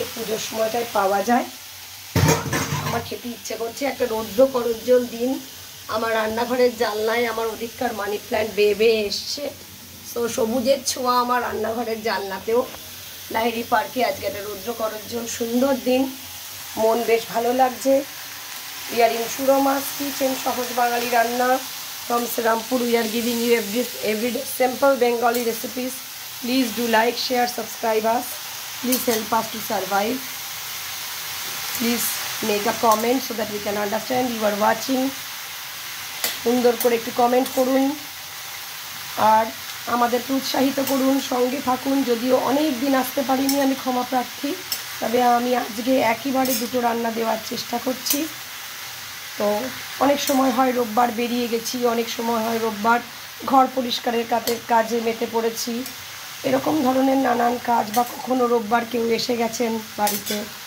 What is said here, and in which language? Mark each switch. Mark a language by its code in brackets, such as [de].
[bn] এই পুজোর সময়টায় পাওয়া যায়, আমার খেতে ইচ্ছে করছে। একটা রৌদ্র করজ্জ্বল দিন, আমার রান্নাঘরের জানলায় আমার অধিককার মানি প্ল্যান্ট বেয়ে এসছে। তো সবুজের ছোঁয়া আমার রান্নাঘরের জানলাতেও। লাহিড়ি পার্কে আজকে একটা রৌদ্র করজ্জ্বল সুন্দর দিন, মন বেশ ভালো লাগছে। [en] We are in Shuroma's Kitchen, [bn] সহজ বাঙালি রান্না [en] from Srirampur. We are giving you everyday simple Bengali recipes. Please do like, share, subscribe us. Please help us to survive. Please make a comment so that we can understand you are watching. [bn] সুন্দর করে একটু comment করুন আর আমাদেরকে উৎসাহিত করুন, সঙ্গে থাকুন। যদিও অনেক দিন আসতে পারিনি, আমি ক্ষমা প্রার্থী, তবে আমি আজকে একইবারে দুটো রান্না দেওয়ার চেষ্টা করছি। তো অনেক সময় হয় রোববার বেরিয়ে গেছি, অনেক সময় হয় রোববার ঘর পরিষ্কারের কাজে মেতে পড়েছি, এরকম ধরনের নানান কাজ, বা কখনো রোববার কেউ এসে গেছেন বাড়িতে।